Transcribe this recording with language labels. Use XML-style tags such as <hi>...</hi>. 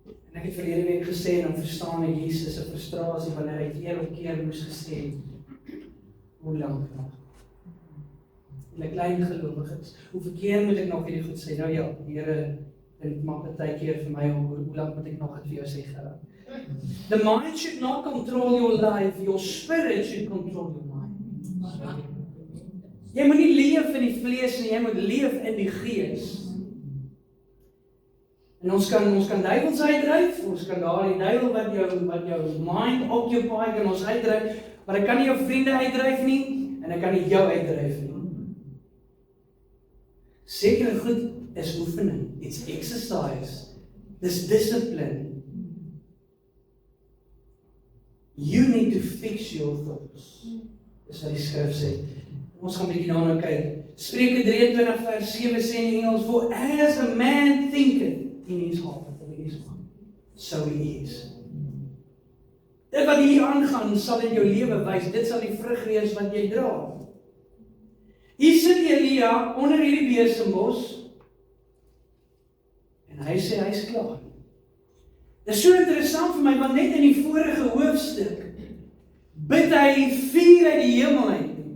<af>En ek het verlede week gesê, en dan verstaan ek Jesus se frustrasie wanneer hy keer op keer moes gesê, hoe lank nog? En ek klein gelowiges, hoeveel keer moet ek nog hierdie goed sê? Nou ja, Here, dit maak baie keer vir my, hoe lank moet ek nog dit vir jou sê, Gerard?</af> <en>The mind should not control your life, your spirit should control your mind.</en> <af>Jy moet nie leef in die vlees nie, jy moet leef in die gees. En ons kan duiwels uitdryf, ons kan daardie duiwel wat jou mind occupy, kan ons uitdryf, maar ek kan nie jou vriende uitdryf nie, en ek kan nie jou uitdryf nie. Sekere goed is oefening,</af> <en>it's exercise,</en> <af>dis discipline.</af> <en>You need to fix your thoughts.</en> <af>Dis wat die skrif sê. Ons gaan bietjie daarna kyk. Spreuke 23 vers 7 sê in Engels,</af> <en>for as a man thinketh in his heart, so he is.</en> <af>Dit wat hier aangaan, sal in jou lewe wys, dit sal die vrug wees wat jy dra. Hier sit Elia onder hierdie besembos, en hy sê, hy is klaar. Dit is so interessant vir my, want net in die vorige hoofstuk, bid hy vuur uit die hemel uit.</af>